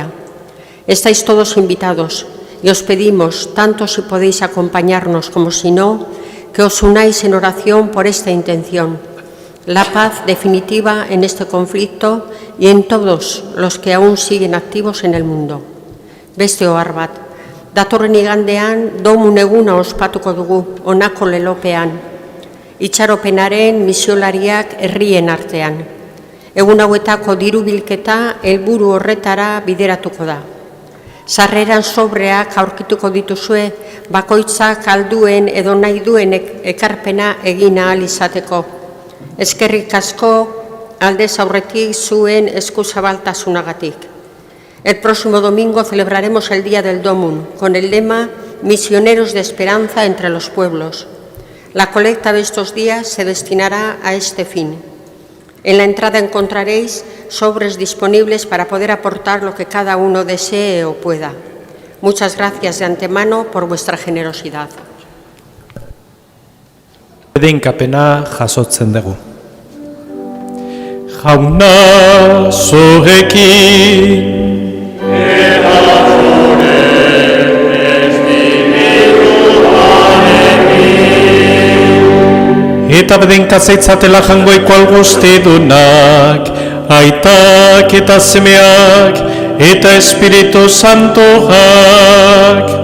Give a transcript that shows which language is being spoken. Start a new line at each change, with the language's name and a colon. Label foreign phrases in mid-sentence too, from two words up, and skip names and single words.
Spanish: Estáis todos invitados y os pedimos, tanto si podéis acompañarnos como si no, que os unáis en oración por esta intención, la paz definitiva en este conflicto y en todos los que aún siguen activos en el mundo.
Basque: Beste ohar bat, datorren igandean domun eguna ospatuko dugu honako lelopean, itxaropenaren misiolariak herrien artean. Egun hauetako diru bilketa helburu horretara bideratuko da. Sarreran sobreak aurkituko dituzue bakoitzak alduen edo nahi duen ekarpena egin ahal izateko. Eskerrik asko aldez aurretik zuen eskuzabaltasunagatik.
Spanish: El próximo domingo celebraremos el Día del Domun con el lema Misioneros de Esperanza entre los Pueblos. La colecta de estos días se destinará a este fin. En la entrada encontraréis sobres disponibles para poder aportar lo que cada uno desee o pueda. Muchas gracias de antemano por vuestra generosidad.
Basque: Bedeinkapena jasotzen dugu. Jauna zurekin eta bedenka zaitzatela jangoiko algoztedunak, aitak eta semeak, eta Espiritu Santoak.